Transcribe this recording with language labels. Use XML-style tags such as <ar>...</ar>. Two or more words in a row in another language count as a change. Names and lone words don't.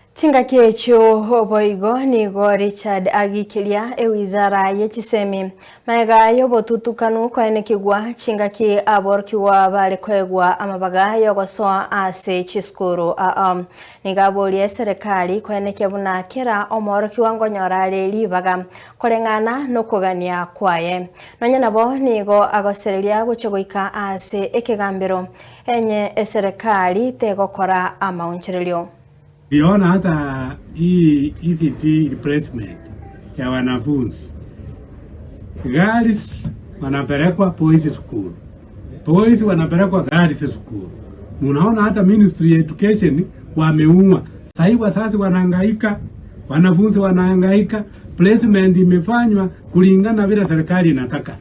<guz>Tingakecho oboigo nigo Richard agikiria ewizara yechisemi maega yobotutukanu kwaenekigwa chingaki aborkiwa bale kwegwa amabaga yogosoa ase chiskuru nigabolie serikali kwaeneke buna kera omorokiwa ngonyorare libaga korengana nokogania kwaye nonya nabo nigo agosereria gochegoika ase ekegambero enye serikali tegokora amauncherelio.</guz> <sw>Diona hata hii</sw> <en>ECT replacement</en> <sw>ya wanafunzi. Girls wanapelekwa</sw> <en>boys school.</en> <sw>Boys wanapelekwa</sw> <en>girls school.</en> <sw>Munaona hata</sw> <en>Ministry of Education</en> <sw>wameumwa. Sasa wazazi wanahangaika, wanafunzi wanahangaika, placement imefanywa kulingana vile serikali inataka.</sw>